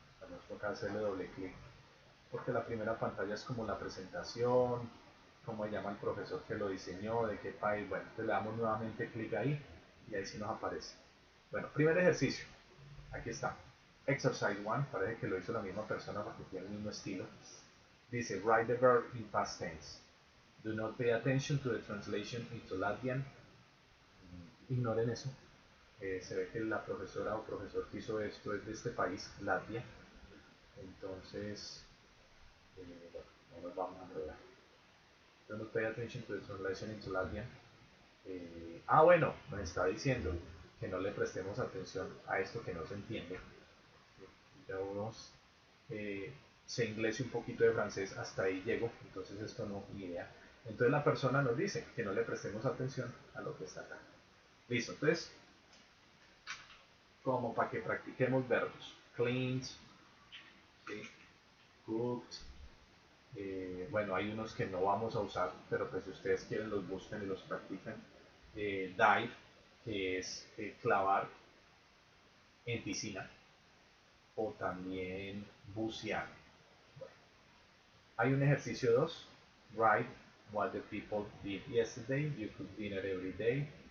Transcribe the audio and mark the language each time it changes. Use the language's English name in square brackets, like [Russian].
[Spanish] Nos toca hacerle doble clic porque la primera pantalla es como la presentación, cómo se llama el profesor que lo diseñó, de qué país. Bueno, entonces le damos nuevamente clic ahí y ahí sí nos aparece. Bueno, primer ejercicio. Aquí está. Exercise 1, parece que lo hizo la misma persona porque tiene el mismo estilo. [English] Dice, write the verb in past tense. Do not pay attention to the translation into Latvian. [Spanish] Ignoren eso. Se ve que la profesora o profesor que hizo esto es de este país, Latvia. Entonces, bueno, no nos vamos a enredar. [English] Do not pay attention to the translation into Latvian. [Spanish] Bueno, nos está diciendo que no le prestemos atención a esto que no se entiende. Ya unos sé inglés y un poquito de francés, hasta ahí llego, entonces esto no, ni idea. Entonces la persona nos dice que no le prestemos atención a lo que está acá. Listo, entonces, como para que practiquemos verbos. [English] Cleaned, ¿sí? Cooked. [Spanish] Bueno, hay unos que no vamos a usar, pero pues si ustedes quieren los buscan y los practican. Dive, que es clavar en piscina, o también bucear. Bueno, hay un ejercicio 2, [English] write what the people did yesterday, you cook dinner every day.